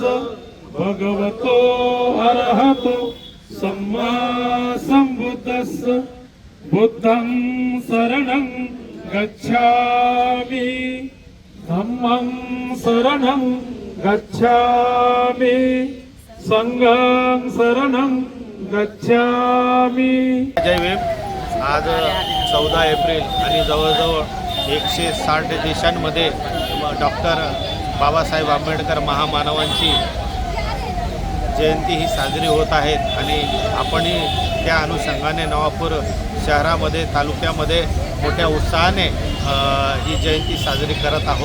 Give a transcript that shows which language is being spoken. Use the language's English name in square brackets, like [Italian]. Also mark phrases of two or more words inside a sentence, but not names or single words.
[Pali] भगवतो अरहतो सम्मा संबुद्धस्स. बुद्धं शरणं गच्छामि, धम्मं शरणं गच्छामि, संघं शरणं गच्छामि. [Marathi] जय भीम. आज 14 एप्रिल आणि जवळजवळ 160 देशांमध्ये डॉक्टर बाबासाहेब आंबेडकर महामानवांची जयंती ही साजरी होत आहेत आणि आपणही त्या अनुषंगाने नवापूर शहरामध्ये, तालुक्यामध्ये मोठ्या उत्साहाने ही जयंती साजरी करत आहोत.